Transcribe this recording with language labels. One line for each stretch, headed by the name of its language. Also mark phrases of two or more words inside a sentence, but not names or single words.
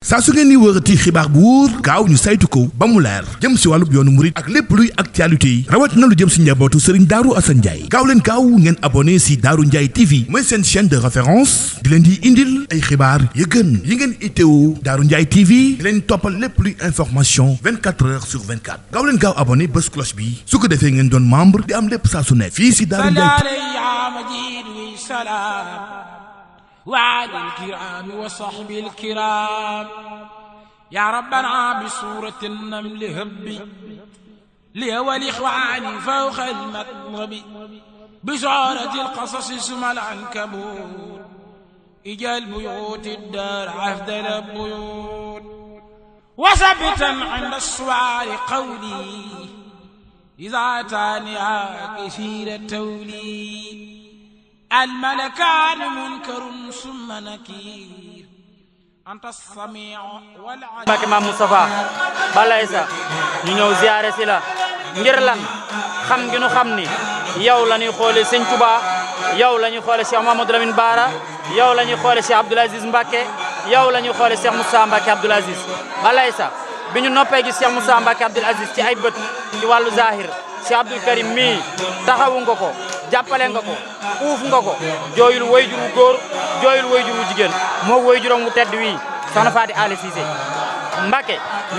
Wolof: saa su ngeen ni wërati xibaar bu wóor gaaw ñu saytu ko ba mu leer jëm si wàllub yoonu murit ak lépp luy actualité yi rawat na lu jëm si njabootu Serigne Darou Assane Ndiaye gaaw leen gaaw ngeen abonné si Darou Ndiaye TV mooy seen
French: chaîne de référence
Wolof: di leen di indil ay xibaar yu gën yi ngeen itteewu Darou Ndiaye TV di leen toppal lépp luy information
French: 24 heures sur 24
Wolof: gaaw leen gaaw abonné bés cloche bi su ko defee ngeen doon membre di am lépp saa su nekk fii si Darou Ndiaye
Arabic: وعلى الكرام وصحب الكرام يا ربنا بصورة النمل هبي لي والإخوان فوق المطلب بصورة القصص اسم العنكبوت إجا البيوت الدار أفضل البيوت وثبتا عند السؤال قولي إذا أتاني كثير التولي الملكان منكر ثم نكير أنت السميع والعليم
Wolof: Mbacké Mame Moustapha Balla Issa ñu ñëw ziaré si la ngir lan xam gi nu xam ni yow la ñuy xoole Sëñ Touba yow la ñuy xoole Cheikh Mamadou Lamine Bara yow la ñuy xoole Cheikh Abdoul Aziz Mbacké yow la ñuy xoole Cheikh Moussa Mbacké Abdoul Aziz Balla Issa bi ñu noppee gis Cheikh Moussa Mbacké Abdoul Aziz ci ay bët ci wàllu zahir Cheikh Abdoul Karim mii taxawu nga ko jàppale nga ko uuf nga ko jooyul wayjur wu góor jooyul wayjur wu jigéen moo wayjuram wu tedd wii soxna Faty Ali Cissé Mbacké ñu